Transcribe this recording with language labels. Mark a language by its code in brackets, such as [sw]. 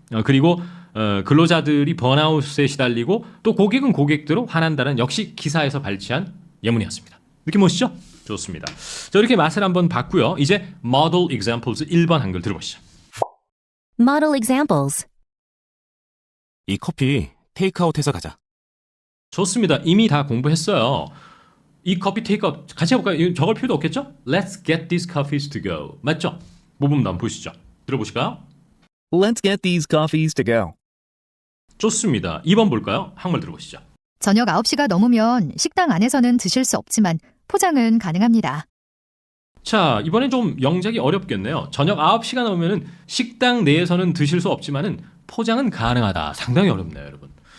[ko] 그리고 근로자들이 번아웃에 시달리고 또 고객은 고객대로 화난다는 역시 기사에서 발췌한 예문이었습니다. 느낌 오시죠? 좋습니다. 자, 이렇게 맛을 한번 봤고요. 이제 model examples 1번 한글 들어보시죠. [en] Model examples. [ko] 이 커피 테이크아웃해서 가자. 좋습니다. 이미 다 공부했어요. 이 커피 테이크아웃 같이 해볼까요? 적을 필요도 없겠죠? [en] Let's get these coffees to go. [ko] 맞죠? 모범도 한번 보시죠. 들어보실까요? [en] Let's get these coffees to go. [ko] 좋습니다. 2번 볼까요? 한번 들어보시죠. 저녁 9시가 넘으면 식당 안에서는 드실 수 없지만 포장은 가능합니다. 자, 이번엔 좀 영작이 어렵겠네요. 저녁 9시가 넘으면 식당 내에서는 드실 수 없지만은 포장은 가능하다. 상당히 어렵네요, 여러분.